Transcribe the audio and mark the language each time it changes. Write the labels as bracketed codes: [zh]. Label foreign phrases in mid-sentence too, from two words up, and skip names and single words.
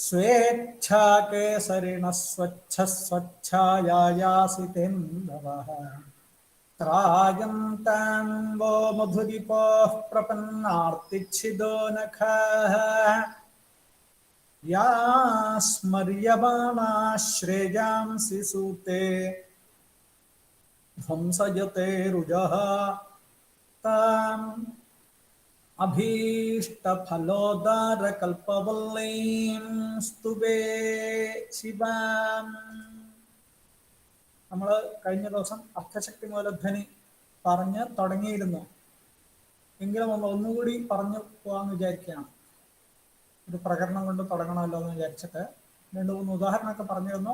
[sa] येच्छा केसरिणः स्वच्छः स्वच्छायायासितेन्दवः त्रायन्तान्वो मधुरिपोः प्रपन्नार्तिच्छिदो नखः या स्मर्यमाणा श्रेयांसि सूते ध्वंसयते रुजः ताम् अभीष्टफलोदारकल्पवल्लीं സ്തുവേ ശിവാം. [ml] നമ്മൾ കഴിഞ്ഞ ദിവസം അർത്ഥശക്തി മൂലധ്വനി പറഞ്ഞ് തുടങ്ങിയിരുന്നു. എങ്കിലും നമ്മൾ ഒന്നുകൂടി പറഞ്ഞു പോകാമെന്ന് വിചാരിക്കുകയാണ്. ഒരു പ്രകടനം കൊണ്ട് തുടങ്ങണമല്ലോ എന്ന് വിചാരിച്ചിട്ട് 2-3 ഉദാഹരണമൊക്കെ പറഞ്ഞിരുന്നു.